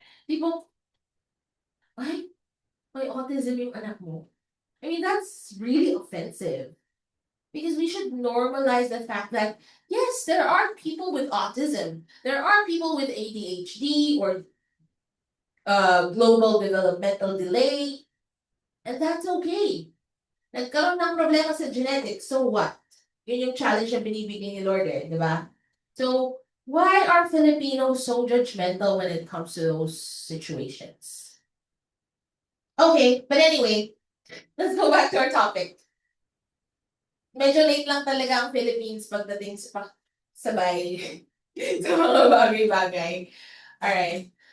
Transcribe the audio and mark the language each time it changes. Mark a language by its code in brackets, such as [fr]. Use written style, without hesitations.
[tl] People, ay, may autism yung anak mo. [en] I mean, that's really offensive. Because we should normalize the fact that, yes, there are people with autism. There are people with ADHD or global developmental delay. And that's okay. [tl] Nagkaroon ng problema sa genetics, so what? Yun yung challenge na binibigay ni Lord di ba? [en] So, why are Filipinos so judgmental when it comes to those situations? Okay, but anyway, let's go back to our topic. [tl] Medyo late lang talaga ang Philippines pagdating sa sabay sa mga bagay-bagay. Alright.